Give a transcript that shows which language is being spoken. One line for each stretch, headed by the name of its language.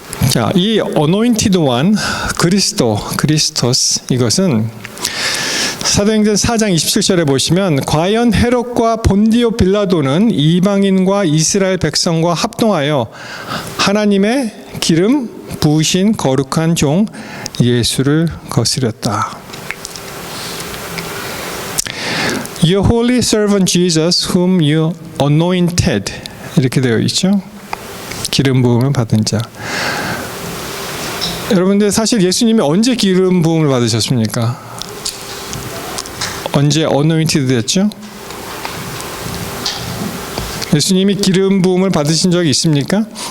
Korean: 자, 이 anointed one, 그리스토스, 이것은 사도행전 4장 27절에 보시면 과연 헤롯과 본디오 빌라도는 이방인과 이스라엘 백성과 합동하여 하나님의 기름 부으신 거룩한 종 예수를 거스렸다.
English: Your holy servant Jesus whom you anointed,
Korean: 이렇게 되어 있죠. 기름 부음을 받은 자. 여러분들, 사실 예수님이 언제 기름 부음을 받으셨습니까? 언제 anointed 됐죠? 예수님이 기름 부음을 받으신 적이 있습니까?